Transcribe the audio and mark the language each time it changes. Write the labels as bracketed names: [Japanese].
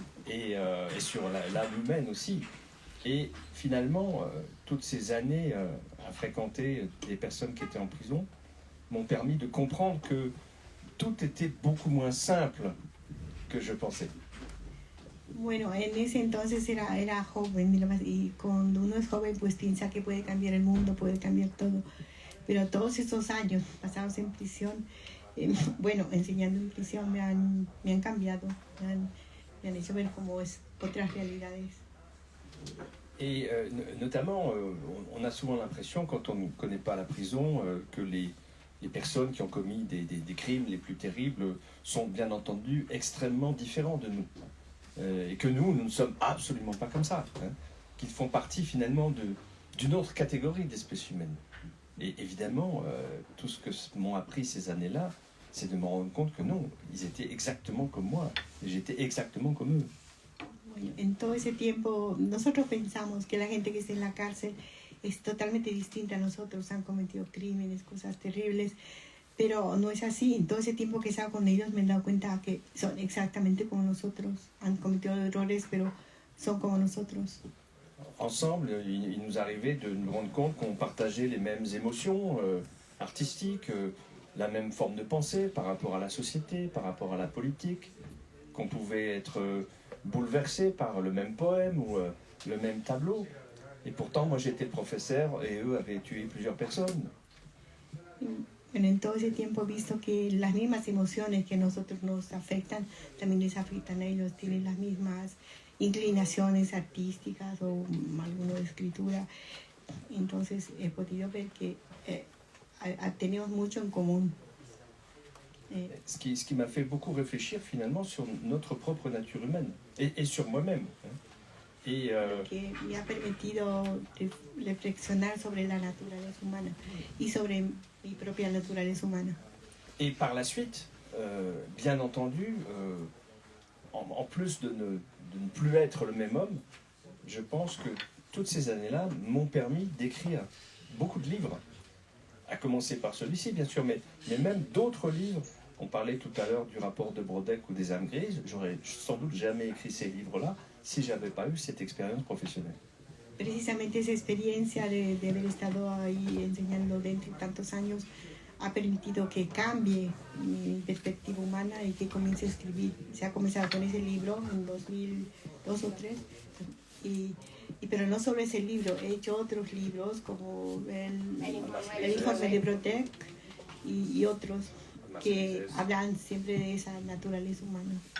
[French] Et sur l'âme humaine aussi. Et finalement, toutes ces années à fréquenter des personnes qui étaient en prison m'ont permis de comprendre que tout était beaucoup moins simple que je pensais. [Spanish] Bueno, en ese entonces era joven y cuando uno es joven pues piensa que puede cambiar el mundo, puede cambiar todo. Pero todos esos años pasados en prisión, bueno, enseñando en prisión me han cambiado, me han hecho ver cómo es otras realidades. [French] Et notamment, on a souvent l'impression, quand on ne connaît pas la prison, que les personnes qui ont commis des crimes les plus terribles sont bien entendu extrêmement différents de nous. Et que nous ne sommes absolument pas comme ça. Hein, qu'ils font partie finalement d'une autre catégorie d'espèces humaines. Et évidemment, tout ce que m'ont appris ces années-là, c'est de me rendre compte que non, ils étaient exactement comme moi. Et j'étais exactement comme eux. [Spanish] Bueno, en todo ese tiempo nosotros pensamos que la gente que está en la cárcel es totalmente distinta a nosotros, han cometido crímenes, cosas terribles, pero no es así. En todo ese tiempo que he estado con ellos me he dado cuenta que son exactamente como nosotros, han cometido errores, pero son como nosotros. [French] Ensemble, il nous arrivait de nous rendre compte qu'on partageait les mêmes émotions artistiques, la même forme de pensée par rapport à la société, par rapport à la politique, qu'on pouvait être bouleversé par le même poème ou le même tableau. Et pourtant, moi j'étais le professeur et eux avaient tué plusieurs personnes. [Spanish] Bueno, en todo ese tiempo he visto que las mismas emociones que a nosotros nos afectan, también les afectan a ellos, tienen las mismas inclinaciones artísticas o alguno de escritura. Entonces he podido ver que tenemos mucho en común. [French] Ce qui m'a fait beaucoup réfléchir finalement sur notre propre nature humaine et sur moi-même. Hein. Et, [Spanish] que me ha permitido reflexionar sobre la naturaleza humana y sobre mi propia naturaleza humana. [French] et par la suite, bien entendu, en plus de ne plus être le même homme, je pense que toutes ces années-là m'ont permis d'écrire beaucoup de livres, à commencer par celui-ci bien sûr, mais même d'autres livres. On parlait tout à l'heure du rapport de Brodeck ou des âmes grises, j'aurais sans doute jamais écrit ces livres-là si j'avais pas eu cette expérience professionnelle. [Spanish] Precisamente esa experiencia de haber estado ahí enseñando dentro de tantos años ha permitido que cambie mi perspectiva humana y que comience a escribir. Se ha comenzado con ese libro en 2002 o 2003, pero no solo ese libro, he hecho otros libros como el informe de Brodeck y otros que hablan siempre de esa naturaleza humana.